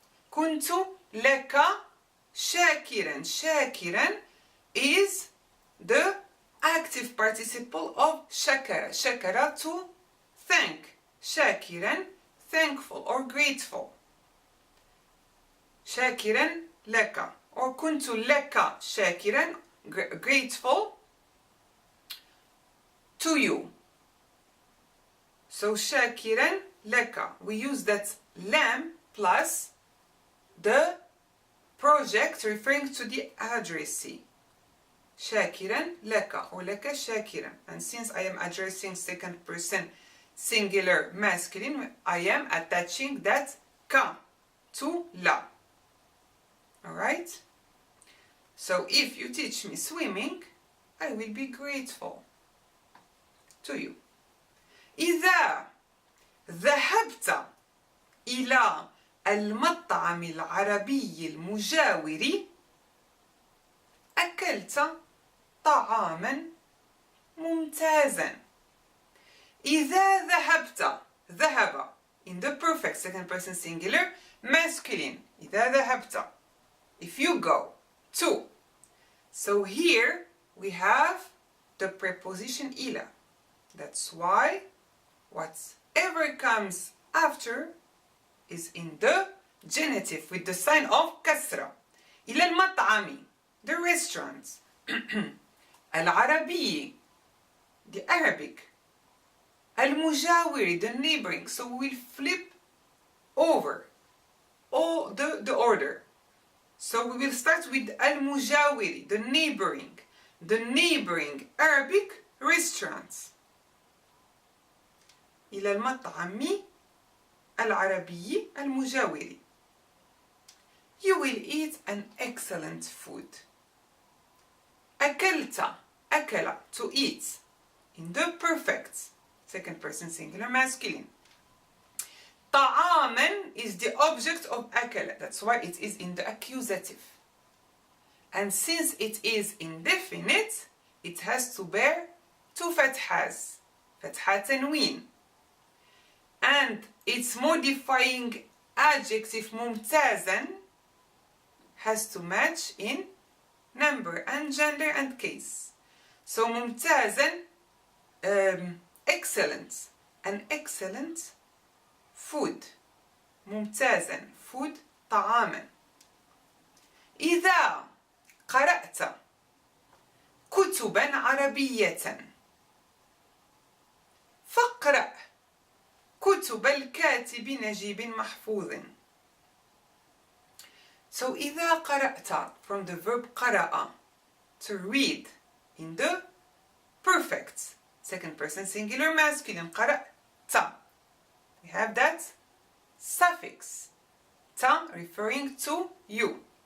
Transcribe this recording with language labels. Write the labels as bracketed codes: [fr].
[ar] كنت لك شاكرا. [en] شاكرا is the active participle of شكر. شكر to thank. شاكرا thankful or grateful. [ar] شاكرا لك or كنت لك شاكرا [en] grateful to you. So [ar] شاكرا لك, [en] we use that lam plus the project referring to the addressee. [ar] شاكرا لك or لك شاكرا. [en] And since I am addressing second person singular masculine, I am attaching that ka to la. Alright? So if you teach me swimming, I will be grateful to you. [ar] إذا ذهبت إلى المطعم العربي المجاور أكلت طعاما ممتازا. إذا ذهبت, [en] ذهب in the perfect second person singular masculine. [ar] إذا ذهبت, [en] if you go to. So here we have the preposition إلى. That's why whatever comes after is in the genitive with the sign of كسرة. [ar] إلى المطعم, [en] the restaurant. العربي, the Arabic. المجاور, the neighboring. So we'll flip over all the order. So we will start with المجاور, the neighboring Arabic restaurants. [ar] إلى المطعم العربي المجاور. [en] You will eat an excellent food. أكلت, أكل, to eat, in the perfect second person singular masculine. طعاما is the object of أكل. That's why it is in the accusative. And since it is indefinite, it has to bear two fathas. [ar] فتحة تنوين. [en] And its modifying adjective ممتازا has to match in number and gender and case. So ممتازا, excellent, an excellent food. [ar] ممتازا, food, طعاما. إذا قرأت كتبا عربية فاقرأ كتب الكاتب نجيب محفوظ. [en] So إذا قرأت, from the verb قرأ, to read, in the perfect second person singular masculine. قرأت, we have that suffix ta referring to you.